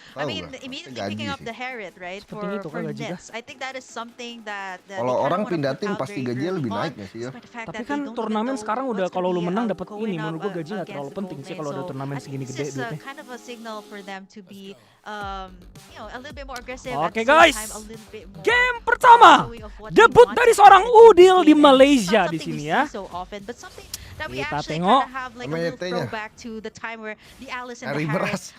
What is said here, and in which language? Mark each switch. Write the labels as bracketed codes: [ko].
[en] I mean, immediately picking up the Harriet, right? For Nets. I think that is something that [id] kalau orang pindah tim pasti gajinya lebih naik ya sih ya. Tapi kan turnamen sekarang udah kalau lu menang dapat ini, menurut gue gaji nggak terlalu penting sih kalau ada turnamen segini gede duitnya. [en] Kind of a signal for them to be a little bit more aggressive. [id] Oke guys, game pertama debut dari seorang Udil di Malaysia di sini ya. Kita tengok nyari beras.